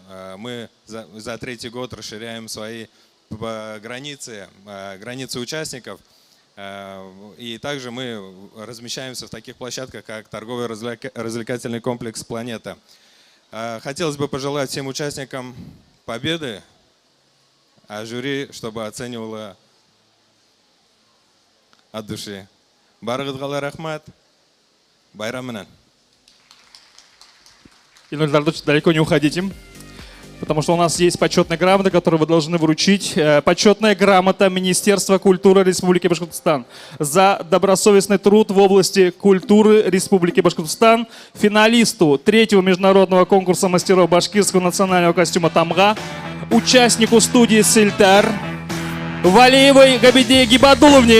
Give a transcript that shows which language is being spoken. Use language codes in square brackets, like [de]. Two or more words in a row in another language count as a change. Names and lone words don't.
[ru] Мы за 3-й год расширяем свои границы участников, и также мы размещаемся в таких площадках, как торговый развлекательный комплекс «Планета». Хотелось бы пожелать всем участникам победы, а жюри, чтобы оценивало от души. [ba] Барыгызга рахмат, байрам менен. [ru] Далеко не уходите, потому что у нас есть почетная грамота, которую вы должны вручить. Почетная грамота Министерства культуры Республики Башкортостан за добросовестный труд в области культуры Республики Башкортостан, финалисту 3-го международного конкурса мастеров башкирского национального костюма Тамга, участнику студии «Сельтар» Валиевой Габиде Гибадуловне.